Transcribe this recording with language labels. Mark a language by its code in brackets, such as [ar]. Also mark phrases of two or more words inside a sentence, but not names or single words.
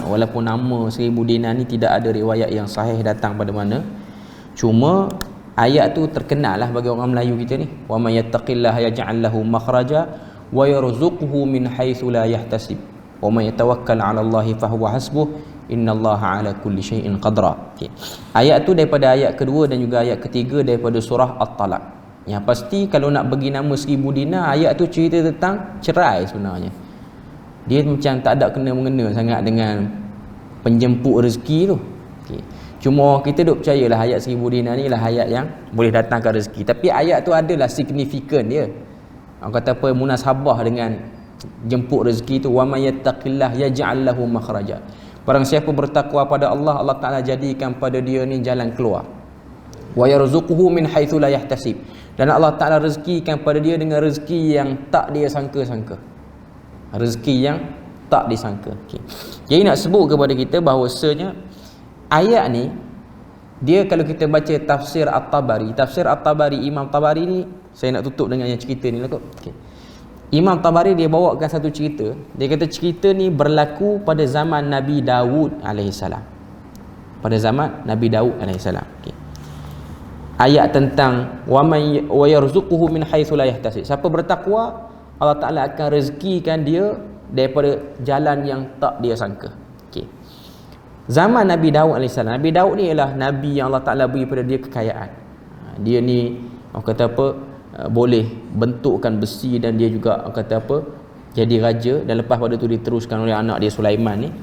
[ms] Walaupun nama 1000 dinar ni tidak ada riwayat yang sahih datang pada mana, cuma ayat tu terkenal lah bagi orang Melayu kita ni. [ar] ومن يتق الله يجعل له مخرجا ويرزقه من حيث لا يحتسب ومن يتوكل على الله فهو حسبه إن الله على كل شيء قدرا. [ms] Okay. Ayat tu daripada ayat kedua dan juga ayat ketiga daripada surah At-Talaq. Yang pasti kalau nak bagi nama 1000 dinar, ayat tu cerita tentang cerai sebenarnya. Dia macam tak ada kena-mengena sangat dengan penjemput rezeki tu. Okay. Cuma kita duk percayalah ayat 1000 dinar ni lah ayat yang boleh datangkan rezeki. Tapi ayat tu adalah signifikan dia. Orang kata apa, munasabah dengan jemput rezeki tu, [ar] ومن يتق الله يجعل له مخرجا. [ms] Barang siapa bertakwa pada Allah, Allah Taala jadikan pada dia ni jalan keluar. [ar] ويرزقه من حيث لا يحتسب. [ms] Dan Allah Taala rezekikan pada dia dengan rezeki yang tak dia sangka-sangka. Rezeki yang tak disangka. Okay. Jadi nak sebut kepada kita bahawasanya ayat ni, dia kalau kita baca tafsir At-Tabari, Imam Tabari ni, saya nak tutup dengan yang cerita ni lah kot. Okay. Imam Tabari dia bawakan satu cerita. Dia kata cerita ni berlaku pada zaman Nabi Daud alaihissalam. Pada zaman Nabi Daud alaihissalam. Okay. Ayat tentang [ar] ويرزقه من حيث لا يحتسب. [ms] Siapa bertakwa, Allah Taala akan rezekikan dia daripada jalan yang tak dia sangka. Okay. Zaman Nabi Daud alaihissalam. Nabi Daud ni ialah nabi yang Allah Taala beri pada dia kekayaan. Dia ni orang kata apa, boleh bentukkan besi, dan dia juga orang kata apa, jadi raja, dan lepas pada tu diteruskan oleh anak dia Sulaiman ni.